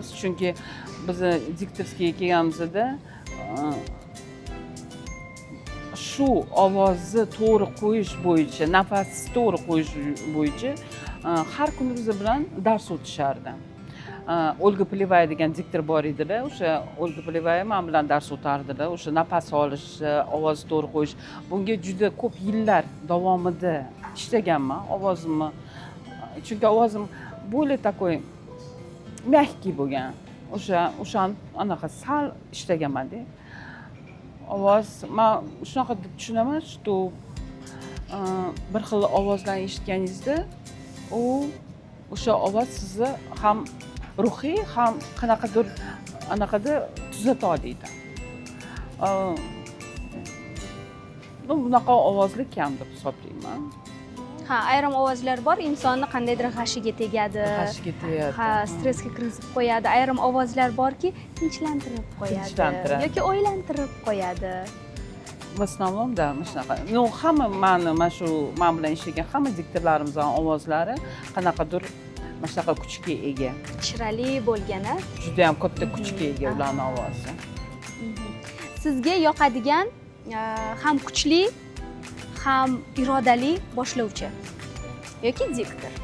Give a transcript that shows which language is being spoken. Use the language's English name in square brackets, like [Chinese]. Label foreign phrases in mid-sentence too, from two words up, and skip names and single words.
[Uzbek] Chunki biz diktorskiga kelganimizda shu ovozni to'g'ri qo'yish bo'yicha, nafasni to'g'ri qo'yish bo'yicha har kuni biz bilan dars o'tishardi. Olga Polevaya degan diktor bor edilar. O'sha Olga Polevaya men bilan dars o'tardilar. O'sha nafas olish, ovozni to'g'ri qo'yish. Bunga juda ko'p yillar davomida ishlaganman ovozimni. Chunki ovozim [Russian] более такой мягкий [Uzbek] bo'lgan. O'sha anaqa sal ishlaganman-da. Ovoz, men shunaqa deb tushunaman, что bir xil ovozlarni eshitganingizda, o'sha ovoz sizni ham ruhiy, ham qanaqadir anaqada tuzata oladi. Bunaqa ovozli kam deb hisoblayman. Ha, ayrim ovozlar bor, insonni qandaydir g'ashiga tegadi. G'ashiga tegadi. Ha, stressga kiritib qo'yadi. Ayrim ovozlar borki, tinchlantirib qo'yadi yoki o'ylantirib qo'yadi. [Russian] В основном, да, [Uzbek] shunaqa. No, hamma men bilan ishlagan hamma diktorlarimizning ovozlari qanaqadir mana shunaqa kuchga ega. Shirali bo'lgani. Juda ham katta kuchga ega ularning ovozi. Sizga yoqadigan ham kuchli, ham irodali boshlovchi yoki diktor?